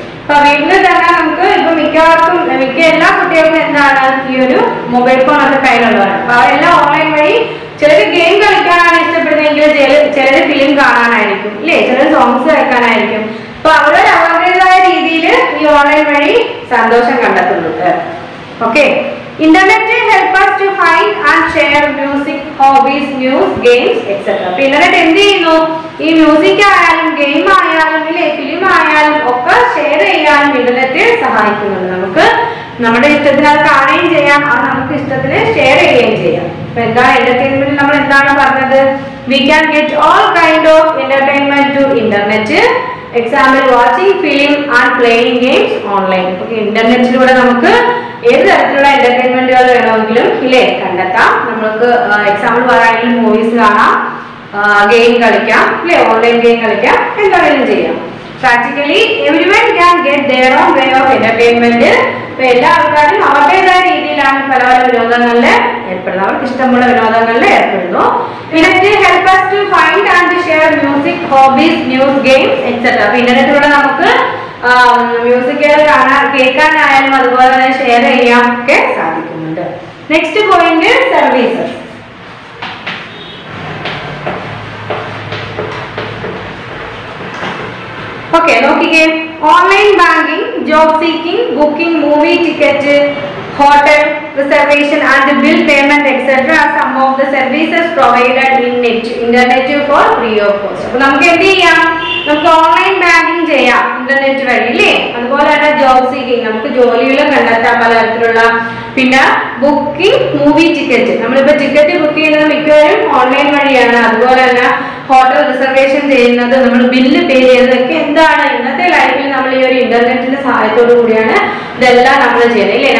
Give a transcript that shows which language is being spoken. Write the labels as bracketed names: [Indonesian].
[Malayalam] അപ്പൊ വീട്ടിൽ തന്നെ നമുക്ക് ഇപ്പൊ മിക്ക എല്ലാ കുട്ടികൾക്കും എന്താണ് ഈ ഒരു മൊബൈൽ ഫോൺ ഒക്കെ കയ്യിലുള്ളവരാണ്. അപ്പൊ അവരെല്ലാം ഓൺലൈൻ വഴി ചിലർ ഗെയിം കളിക്കാനാണ് ഇഷ്ടപ്പെടുന്നതെങ്കിൽ ചിലർ ഫിലിം കാണാനായിരിക്കും ഇല്ലേ, ചിലർ സോങ്സ് കേൾക്കാനായിരിക്കും. അപ്പൊ അവരുടേതായ രീതിയിൽ ഈ ഓൺലൈൻ വഴി സന്തോഷം കണ്ടെത്തുന്നുണ്ട്. [English] Okay, internet help us to find and share music, hobbies, news, games, etc. [Malayalam] അപ്പൊ ഇന്റർനെറ്റ് എന്ത് ചെയ്യുന്നു? ഈ മ്യൂസിക് ആയാലും ഗെയിം ആയാലും ഇല്ലേ ഫിലിം ആയാലും ഒക്കെ ഷെയർ ചെയ്യാനും ഇന്റർനെറ്റ് സഹായിക്കുന്നുണ്ട്. നമുക്ക് നമ്മുടെ ഇഷ്ടത്തിന് അത് കാണുകയും ചെയ്യാം, അത് നമുക്ക് ഇഷ്ടത്തിന് ഷെയർ ചെയ്യുകയും ചെയ്യാം. അപ്പൊ എന്താണ് എന്റർടൈൻമെന്റ്? നമ്മൾ എന്താണ് പറഞ്ഞത്? [English] we can get all kind of entertainment to internet. Example watching film and playing games online. [Malayalam] ഇന്റർനെറ്റിലൂടെ നമുക്ക് ഏത് തരത്തിലുള്ള എന്റർടൈൻമെന്റുകൾ വേണമെങ്കിലും ഇല്ലേ കണ്ടെത്താം. നമുക്ക് എക്സാമ്പിൾ പറയുകയാണെങ്കിൽ മൂവീസ് കാണാം, ഗെയിം കളിക്കാം ഇല്ലേ, ഓൺലൈൻ ഗെയിം കളിക്കാം, എന്താണെങ്കിലും ചെയ്യാം. [English] Practically everyone can get their own way of entertainment. [Malayalam] ഇപ്പൊ എല്ലാ ആൾക്കാരും അവരുടേതായ രീതിയിലാണ് പല പല വിനോദങ്ങളിൽ ഏർപ്പെടുന്നത്, അവർക്ക് ഇഷ്ടമുള്ള വിനോദങ്ങളിൽ ഏർപ്പെടുന്നു. [English] Internet help us to find and share music, hobbies, news, games, etc. [Malayalam] അപ്പൊ ഇന്റർനെറ്റിലൂടെ നമുക്ക് മ്യൂസിക്കുകൾ കേൾക്കാനായാലും അതുപോലെ തന്നെ ഷെയർ ചെയ്യാൻ ഒക്കെ സാധിക്കുന്നുണ്ട്. [English] Next point services. Okay, നോക്കിക്കേ, online banking, job seeking, booking, movie ticket, hotel reservation and bill payment etc. are some of the services provided in internet for free of cost. [Malayalam] അപ്പോൾ നമുക്ക് എന്ത് ചെയ്യാം? നമുക്ക് ഓൺലൈൻ ബാങ്കിങ് ചെയ്യാം internet വഴി അല്ലേ. അതുപോലെ തന്നെ ജോബ് സീക്കിംഗ്, നമുക്ക് ജോലികൾ കണ്ടെത്താം പലതരത്തിലുള്ള. പിന്നെ ബുക്കിംഗ്, മൂവി ടിക്കറ്റ്, നമ്മളിപ്പോൾ ടിക്കറ്റ് ബുക്ക് ചെയ്യുന്നത് മിക്കവരും ഓൺലൈൻ വഴിയാണ്. അതുപോലെ തന്നെ ഹോട്ടൽ റിസർവേഷൻ ചെയ്യുന്നത്, നമ്മൾ ബില്ല് പേ ചെയ്യുന്നതൊക്കെ എന്താണ് ഇന്നത്തെ ലൈഫിൽ നമ്മൾ ഈ ഒരു ഇന്റർനെറ്റിന്റെ സഹായത്തോടു കൂടിയാണ് ഇതെല്ലാം നമ്മൾ ചെയ്യുന്നത് ഇല്ലേ.